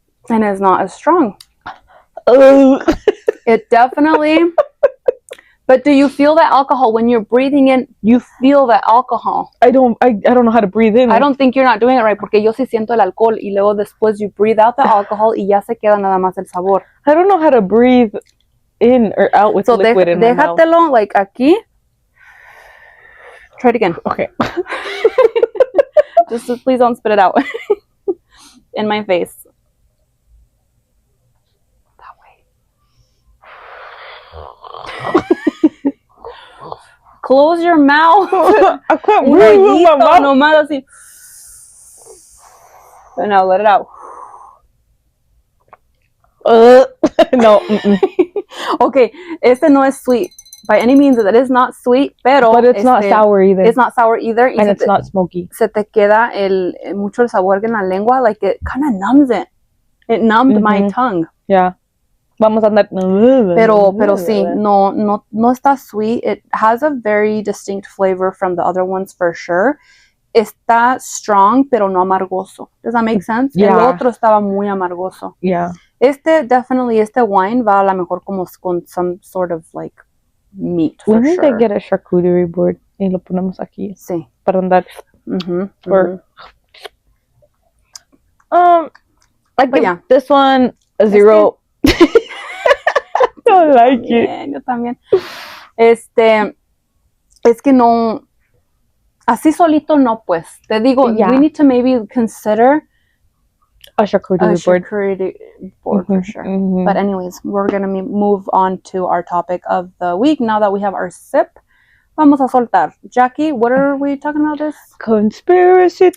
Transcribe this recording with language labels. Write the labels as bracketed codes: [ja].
[en] And it's not as strong. It definitely. But do you feel that alcohol when you're breathing in? You feel that alcohol. I don't know how to breathe in. I don't think you're not doing it right, [es] porque yo sí siento el alcohol y luego después [en] you breathe out the alcohol [es] y ya se queda nada más el sabor. [en] I don't know how to breathe in or out with liquid in my mouth. [es] Déjatelo like aquí. [en] Try it again. Okay. Just please don't spit it out in my face. That way. Close your mouth. I can't breathe with my mouth. [es] Nomás así. [en] And now let it out. No. [es] Okay, este no es sweet. [en] By any means, it is not sweet, pero... But it's not sour either. It's not sour either. And it's not smoky. [es] Se te queda mucho el sabor en la lengua, [en] like it kind of numbs it. It numbed my tongue. Yeah. [es] Vamos a andar... Pero sí, no está sweet. [en] It has a very distinct flavor from the other ones for sure. [es] Está strong, pero no amargoso. [en] Does that make sense? Yeah. [es] El otro estaba muy amargoso. [en] Yeah. [es] Este wine va a la mejor como con [en] some sort of like meat for We need sure. to get a charcuterie board [es] y lo ponemos aquí. Sí. Para andar. [en] I give this one a 0. Don't like it. [es] Yo también. Es que no, así solito no, pues. Te digo, [en] we need to maybe consider a charcuterie board for sure. But anyways, we're going to move on to our topic of the week now that we have our sip. [es] Vamos a soltar. [en] Jackie, what are we talking about this? Conspiracy theories.